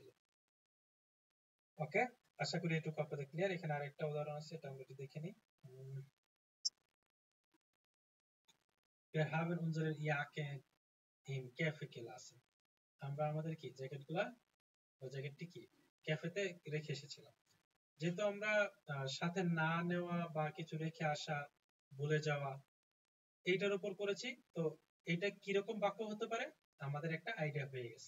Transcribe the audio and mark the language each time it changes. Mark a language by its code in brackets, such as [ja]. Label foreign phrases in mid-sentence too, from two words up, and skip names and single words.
[bn] ওকে, আশা করি এটুকু আপনাদের ক্লিয়ার। এখানে আরেকটা উদাহরণ আছে, এটা আমরা একটু দেখে নিই। [de] Wir haben unsere Jacke im Cafe gelassen, [bn] আমরা আমাদের কি জ্যাকেটটি কি ক্যাফেতে রেখে এসেছিলাম। যেহেতু আমরা সাথে না নেওয়া বা কিছু রেখে আসা, ভুলে যাওয়া, এইটার উপর করেছি, তো এটা কিরকম বাক্য হতে পারে আমাদের একটা আইডিয়া হয়ে গেছে।